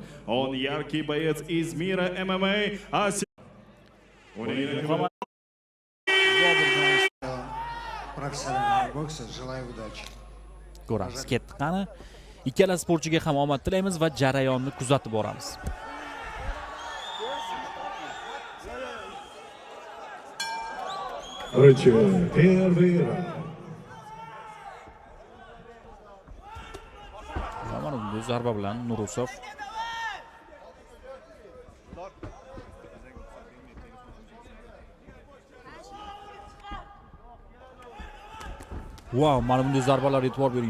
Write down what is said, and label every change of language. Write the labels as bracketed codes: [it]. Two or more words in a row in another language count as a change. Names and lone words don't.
[ru] Он яркий боец из мира ММА. Профессионального бокса. Желаю удачи. [uz] ko'ramiz. Ketdi qani. Ikkala sportchiga ham omad tilaymiz va jarayonni kuzatib boramiz. [ru] Первый раунд. [uz] Mana bu zarba bilan Nurusov Wow, mana bunday zarbalar e'tibor bering.